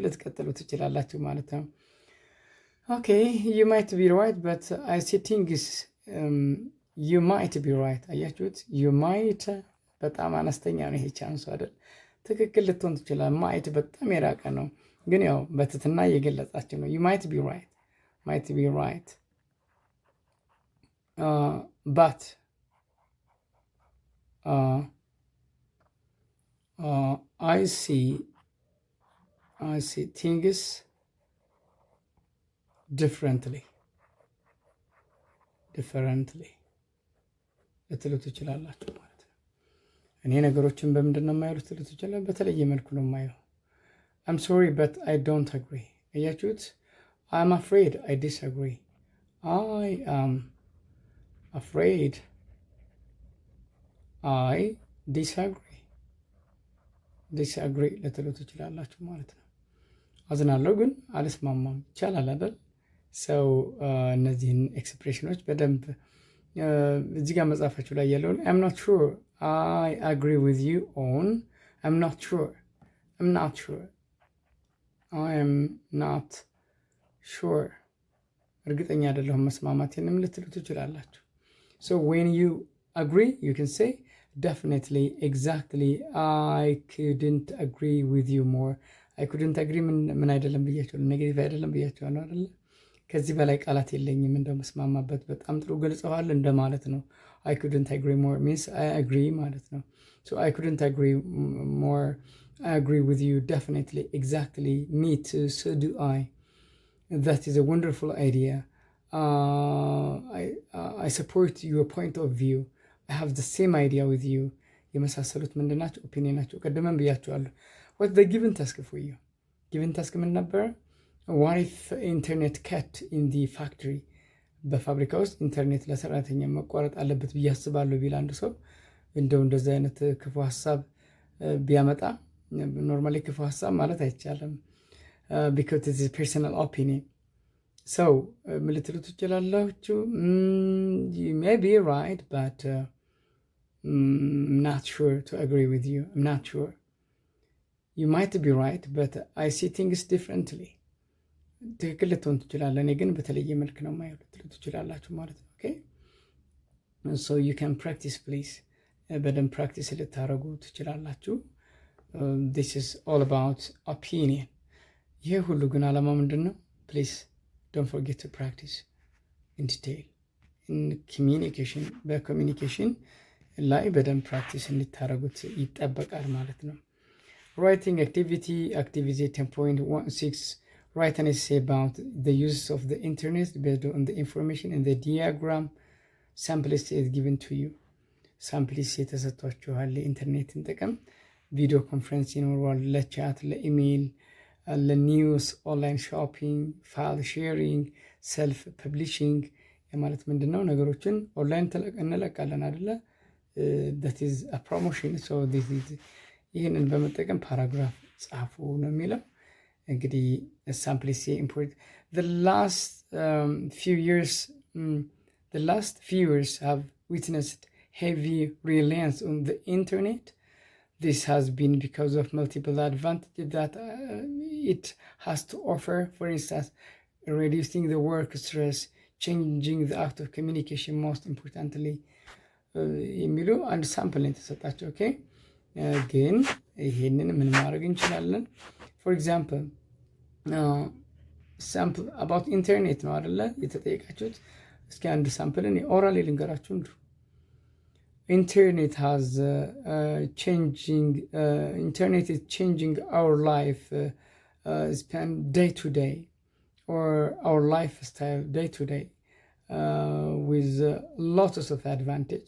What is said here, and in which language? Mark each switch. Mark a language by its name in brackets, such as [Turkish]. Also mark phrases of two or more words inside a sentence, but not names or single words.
[Amharic] ልትቀጥሉ ትችላላችሁ ማለት ነው [English] okay you might be right but I see things you might be right [Amharic] አያችሁት [English] you might [Amharic] በጣም አነስተኛ ነው ይሄ ቻንሱ አይደል ትክክል ልትሆን ትችላል might በጣም የራቀ ነው ግን ያው በትትና እየገለጻችሁ ነው [English] you might be right but I see things differently [Amharic] ልትሉ ትችላላችሁ ማለት ነው እኔ ነገሮችን በምንድን ነው የማየው ልትሉ ትችላላችሁ በተለየ መልኩ ነው የማየው [English] I'm sorry but I don't agree [Amharic] አያችሁት [English] I'm afraid I disagree I am afraid I disagree [Amharic] ልትሉ ትችላላችሁ ማለት ነው አዝናለሁ ግን አልስማማም ይቻላል አይደል ሰው እነዚህን ኤክስፕሬሽኖች በደንብ እዚህ ጋር መጻፋችሁ ላይ ያለውን [English] I'm not sure I agree with you on I'm not sure I am not sure [Amharic] እርግጠኛ አይደለሁም መስማማቴንም ልትሉ ትችላላችሁ [English] so when you agree you can say definitely exactly I couldn't agree with you more I couldn't agree [Amharic] ምን አይደለም ብያችኋለሁ ኔጌቲቭ አይደለም ብያችኋለሁ አይደል ከዚህ በላይ ቃላት የለኝም እንደመስማማበት በጣም ጥሩ ገልጸዋል እንደማለት ነው [English] I couldn't agree more means I agree [Amharic] ማለት ነው [English] so I couldn't agree more I agree with you definitely exactly me too so do I that is a wonderful idea I support your point of view I have the same idea with you [Amharic] የመሳሰሉት ምንድናቸው ኦፒኒየናቸው ቀደመን ብያችኋለሁ [English] what the given task for you given task [Amharic] ምን ነበረ? [English] what if internet cut in the factory፣ [Amharic] በፋብሪካ ውስጥ ኢንተርኔት ለሰራተኛ መቋረጥ አለበት ብዬ አስባለሁ ቢል አንድ ሰው እንደው እንደዚህ አይነት ክፉ ሀሳብ ቢያመጣ፣ ኖርማሊ ክፉ ሀሳብ ማለት አይቻልም፣ [English] because it is personal opinion። [Amharic] ሰው ምን ልትሉ ትችላላችሁ? [English] You may be right, but I'm not sure to agree with you. I'm not sure. You might be right, but I see things differently. [Amharic] ትክክል ልትሆን ትችላለህ፣ እኔ ግን በተለየ መልክ ነው ማየው ልትሉ ትችላላችሁ ማለት ነው። ኦኬ [English] so you can practice please። [Amharic] በደንብ ፕራክቲስ ልታደርጉ ትችላላችሁ። [English] this is all about opinion። [Amharic] ይሄ ሁሉ ግን ዓላማ ምንድን ነው? [English] please don't forget to practice in detail in communication። [Amharic] በኮሚኒኬሽን ላይ በደንብ ፕራክቲስ እንድታደርጉት ይጠበቃል ማለት ነው። [English] writing activity 10.16 write an essay about the use of the internet based on the information in the diagram. sample essay is given to you። sample essay ተሰጥቷችኋል። የኢንተርኔትን ጥቅም video conference ይኖረዋል፣ ለቻት፣ ለኢሜይል፣ ለኒውስ፣ online shopping፣ file sharing፣ self publishing ማለት ምንድን ነው? ነገሮችን ኦንላይን እንለቃለን አይደለ? that is a promotion። so this is [Amharic] ይህንን በመጠቀም ፓራግራፍ ጻፉ ነው የሚለው። እንግዲህ [English] sample essay import the last few years have witnessed heavy reliance on the internet. This has been because of multiple advantages that it has to offer. For instance, reducing the work stress, changing the act of communication, most importantly [Amharic] የሚሉ አንድ ሳምፕል ነው የተሰጣቸው። ኦኬ ግን ይሄንን ምን ማድረግ እንችላለን? [English] for example sample about internet [Amharic] ነው አይደለ የተጠየቃችሁት። እስኪ አንድ ሳምፕልን ኦራሊ ልንገራችሁ። እንዱ [English] internet is changing our life span day to day, or our lifestyle day to day, with lots of advantage.